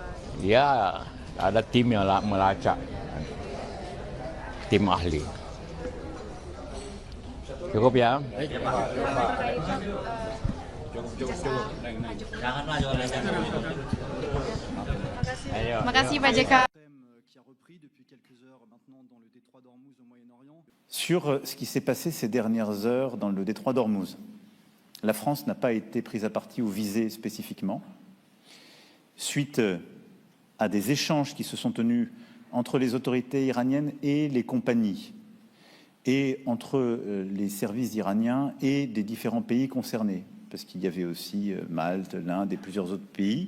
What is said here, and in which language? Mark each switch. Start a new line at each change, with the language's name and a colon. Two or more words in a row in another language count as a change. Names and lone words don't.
Indonesian: Ya, ada tim yang melacak, tim ahli. Cukup ya? Terima kasih Pak JK.
French: Sur ce qui s'est passé ces dernières heures dans le détroit d'Ormuz. La France n'a pas été prise à partie ou visée spécifiquement. Suite à des échanges qui se sont tenus entre les autorités iraniennes et les compagnies, et entre les services iraniens et des différents pays concernés, parce qu'il y avait aussi Malte, l'Inde et plusieurs autres pays.